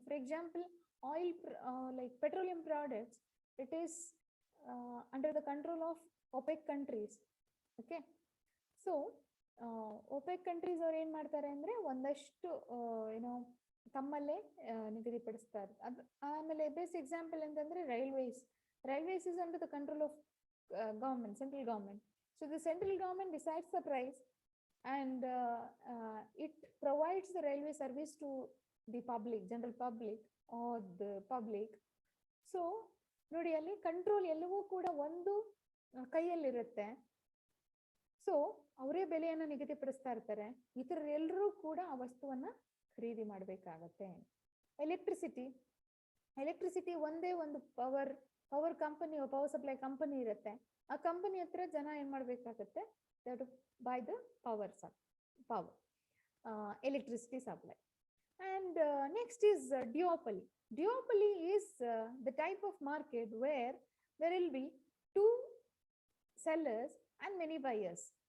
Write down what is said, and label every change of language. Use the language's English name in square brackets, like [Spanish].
[English] For example, oil, like petroleum products, it is under the control of OPEC countries. [Kannada] Okay, so OPEC countries ಅವ್ರು ಏನ್ ಮಾಡ್ತಾರೆ ಅಂದ್ರೆ ಒಂದಷ್ಟು ಏನೋ ತಮ್ಮಲ್ಲೇ ನಿಗದಿಪಡಿಸ್ತಾರೆ. ಆಮೇಲೆ ಬೆಸ್ಟ್ ಎಕ್ಸಾಂಪಲ್ ಅಂತಂದ್ರೆ [English] Railways. Railways is under the control of government, central government. So the central government decides the price and it provides the railway service to the public, general public or the public. [Kannada] So ನೋಡಿ, ಅಲ್ಲಿ control ಎಲ್ಲವೂ ಕೂಡ ಒಂದು ಕೈಯಲ್ಲಿರುತ್ತೆ. So ಅವರೇ ಬೆಲೆಯನ್ನು ನಿಗದಿಪಡಿಸ್ತಾ ಇರ್ತಾರೆ, ಇತರರೆಲ್ಲರೂ ಕೂಡ ಆ ವಸ್ತುವನ್ನ ಖರೀದಿ ಮಾಡಬೇಕಾಗತ್ತೆ. ಎಲೆಕ್ಟ್ರಿಸಿಟಿ ಒಂದೇ ಒಂದು power company, power supply company ಇರುತ್ತೆ. ಆ ಕಂಪನಿ ಹತ್ರ ಜನ ಏನ್ ಮಾಡ್ಬೇಕಾಗತ್ತೆ, [English] buy the power electricity supply. And next is duopoly. Duopoly is the type of market where there will be two sellers and many buyers.